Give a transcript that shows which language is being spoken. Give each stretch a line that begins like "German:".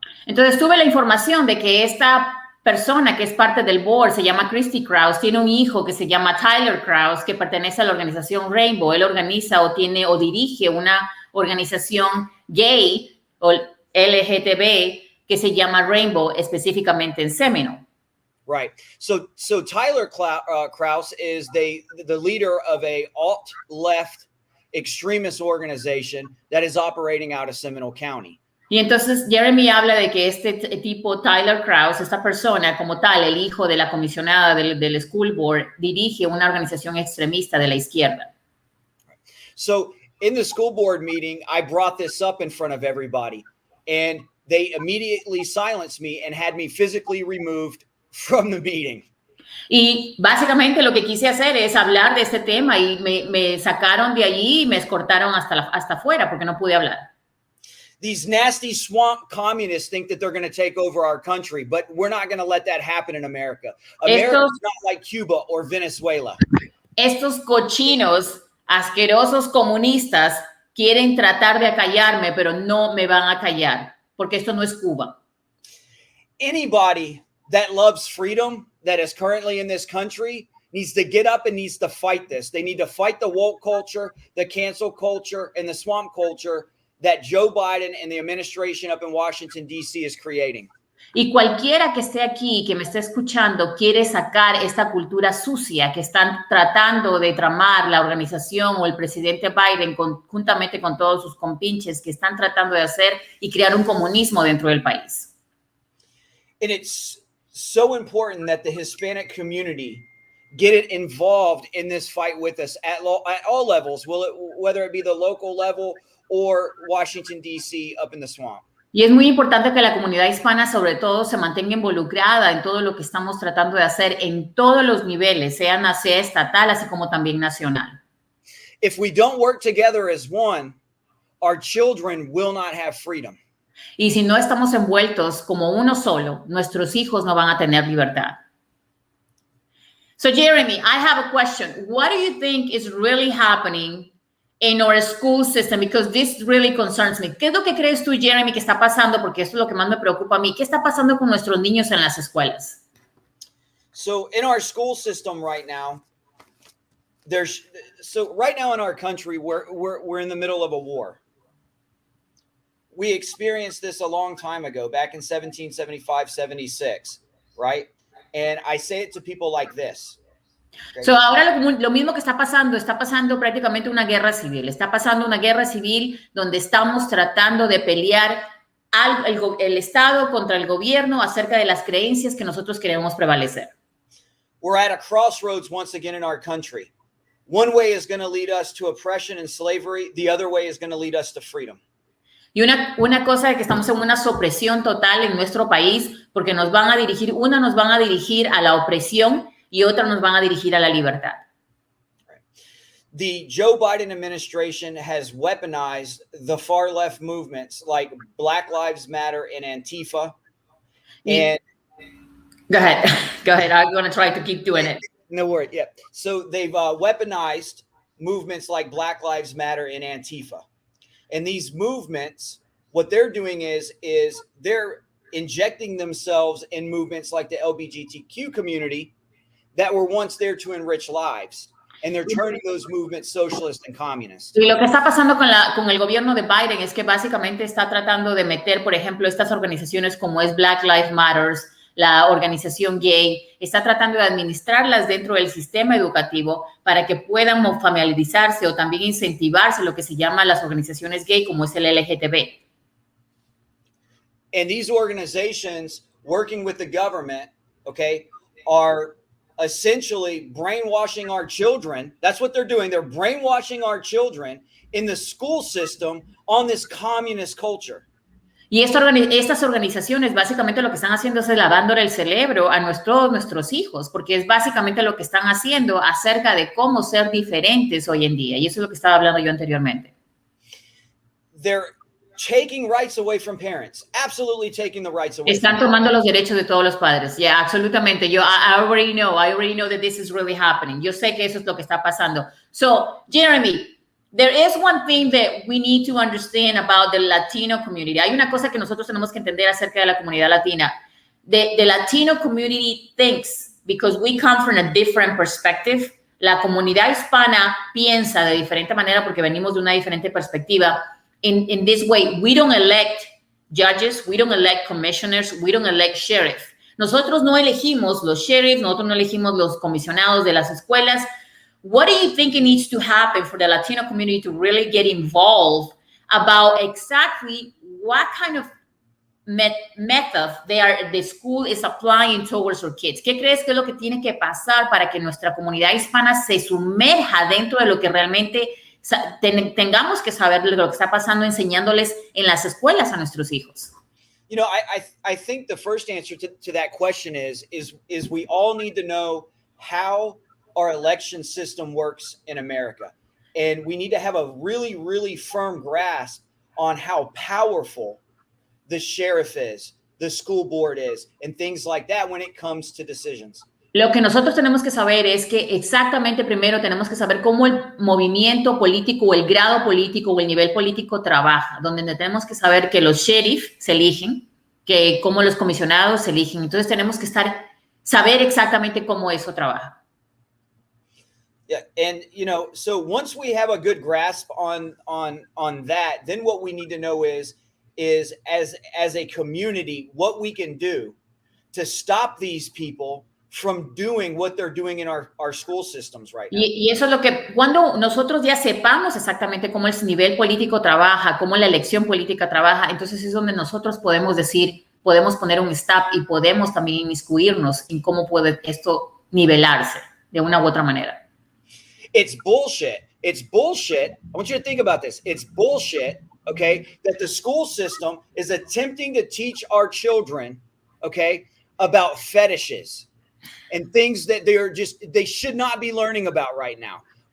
Spanish: Entonces tuve la información de que esta persona que es parte del board se llama Kristine Kraus, tiene un hijo que se llama Tyler Kraus, que pertenece a la organización Rainbow. Él organiza o dirige una organización gay o LGTB que se llama Rainbow, específicamente en Seminole.
English: Right. So Tyler Kraus is the leader of a alt-left extremist organization that is operating out of Seminole County.
Spanish: Y entonces Jeremy habla de que este tipo, Tyler Kraus, esta persona como tal, el hijo de la comisionada del school board, dirige una organización extremista de la izquierda.
English: So in the school board meeting, I brought this up in front of everybody, and they immediately silenced me and had me physically removed from the meeting.
Spanish: Y básicamente lo que quise hacer es hablar de este tema y me sacaron de allí y me escortaron hasta afuera porque no pude hablar.
English: These nasty swamp communists think that they're going to take over our country, but we're not going to let that happen in America. America's not like Cuba or Venezuela.
Spanish: Estos cochinos, asquerosos comunistas quieren tratar de acallarme, pero no me van a callar, porque esto no es Cuba.
English: Anybody that loves freedom that is currently in this country needs to get up and needs to fight this. They need to fight the woke culture, the cancel culture, and the swamp culture that Joe Biden and the administration up in Washington, D.C. is creating.
Spanish: Y cualquiera que esté aquí, que me esté escuchando, quiere sacar esta cultura sucia que están tratando de tramar la organización o el presidente Biden juntamente con todos sus compinches que están tratando de hacer y crear un comunismo dentro del país.
English: And it's so important that the Hispanic community get it involved in this fight with us at all levels, whether it be the local level or Washington, D.C. up in the swamp.
Spanish: Y es muy importante que la comunidad hispana, sobre todo, se mantenga involucrada en todo lo que estamos tratando de hacer en todos los niveles, sea estatal, así como también nacional.
English: If we don't work together as one, our children will not have freedom.
Spanish: Y si no estamos envueltos como uno solo, nuestros hijos no van a tener libertad.
English: So, Jeremy, I have a question. What do you think is really happening in our school system? Because this really concerns me.
Spanish: ¿Qué es lo que crees tú, Jeremy, que está pasando? Porque esto es lo que más me preocupa a mí. ¿Qué está pasando con nuestros niños en las escuelas?
English: So in our school system right now, right now in our country, we're in the middle of a war. We experienced this a long time ago, back in 1775, 76, right? And I say it to people like this. Okay.
Spanish: So ahora lo mismo que está pasando prácticamente una guerra civil. Está pasando una guerra civil donde estamos tratando de pelear el Estado contra el gobierno acerca de las creencias que nosotros queremos prevalecer.
English: We're at a crossroads once again in our country. One way is going to lead us to oppression and slavery. The other way is going to lead us to freedom.
Spanish: Y una cosa de que estamos en una supresión total en nuestro país porque nos van a dirigir a la opresión y otra nos van a dirigir a la libertad.
English: The Joe Biden administration has weaponized the far left movements like Black Lives Matter and Antifa. And go ahead. I'm going to try to keep doing it. No worries. Yeah. So they've weaponized movements like Black Lives Matter and Antifa. And these movements, what they're doing is they're injecting themselves in movements like the LGBTQ community that were once there to enrich lives. And they're turning those movements socialist and communist.
Spanish: Y lo que está pasando con el gobierno de Biden es que básicamente está tratando de meter, por ejemplo, estas organizaciones como es Black Lives Matter, la organización gay, está tratando de administrarlas dentro del sistema educativo para que puedan familiarizarse o también incentivarse lo que se llama las organizaciones gay, como es el LGTB.
English: And these organizations working with the government, okay, are essentially brainwashing our children. That's what they're doing. They're brainwashing our children in the school system on this communist culture.
Spanish: Y estas organizaciones básicamente lo que están haciendo es lavándole el cerebro a nuestros hijos, porque es básicamente lo que están haciendo acerca de cómo ser diferentes hoy en día. Y eso es lo que estaba hablando yo anteriormente.
English: They're taking rights away from parents. Absolutely taking the rights away.
Spanish: Están tomando los derechos de todos los padres.
English: Yeah, absolutamente. I already know that this is really happening.
Spanish: Yo sé que eso es lo que está pasando.
English: So, Jeremy, There is one thing that we need to understand about the Latino community.
Spanish: Hay una cosa que nosotros tenemos que entender acerca de la comunidad latina.
English: The Latino community thinks, because we come from a different perspective,
Spanish: la comunidad hispana piensa de diferente manera porque venimos de una diferente perspectiva.
English: In this way, we don't elect judges, we don't elect commissioners, we don't elect sheriff.
Spanish: Nosotros no elegimos los sheriffs, nosotros no elegimos los comisionados de las escuelas.
English: What do you think it needs to happen for the Latino community to really get involved about exactly what kind of method the school is applying towards our kids?
Spanish: ¿Qué crees que es lo que tiene que pasar para que nuestra comunidad hispana se sumerja dentro de lo que realmente tengamos que saber de lo que está pasando enseñándoles en las escuelas a nuestros hijos?
English: You know, I think the first answer to that question is we all need to know how our election system works in America. And we need to have a really, really firm grasp on how powerful the sheriff is, the school board is, and things like that when it comes to decisions.
Spanish: Lo que nosotros tenemos que saber es que exactamente primero tenemos que saber cómo el movimiento político o el grado político o el nivel político trabaja, donde tenemos que saber que los sheriff se eligen, que cómo los comisionados se eligen. Entonces tenemos que saber exactamente cómo eso trabaja.
English: Yeah, and you know, so once we have a good grasp on that, then what we need to know is as a community what we can do to stop these people from doing what they're doing in our school systems right now.
Spanish: Y eso es lo que, cuando nosotros ya sepamos exactamente cómo el nivel político trabaja, cómo la elección política trabaja, entonces es donde nosotros podemos decir, podemos poner un stop y podemos también inmiscuirnos en cómo puede esto nivelarse de una u otra manera.
English: It's bullshit. It's bullshit. I want you to think about this. It's bullshit, okay, that the school system is attempting to teach our children, okay, about fetishes and things that they should not be learning about right now.